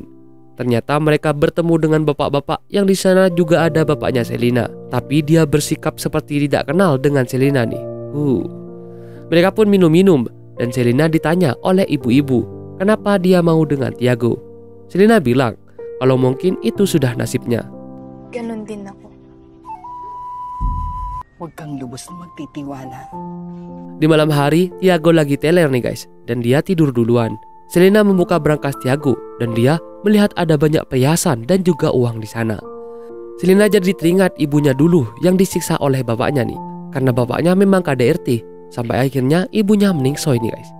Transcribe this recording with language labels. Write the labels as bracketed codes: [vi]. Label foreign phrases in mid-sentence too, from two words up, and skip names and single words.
[id] Ternyata mereka bertemu dengan bapak-bapak yang di sana juga ada bapaknya Selena. Tapi dia bersikap seperti tidak kenal dengan Selena nih. Mereka pun minum-minum dan Selena ditanya oleh ibu-ibu kenapa dia mau dengan Tiago. Selena bilang kalau mungkin itu sudah nasibnya. [tl] Ganon din ako. Huwag kang lubos na magtitiwala. [id] Di malam hari, Tiago lagi teler nih guys, dan dia tidur duluan. Selena membuka berangkas Tiago dan dia melihat ada banyak perhiasan dan juga uang di sana. Selena jadi teringat ibunya dulu yang disiksa oleh bapaknya nih, karena bapaknya memang KDRT, sampai akhirnya ibunya meningsoi nih guys.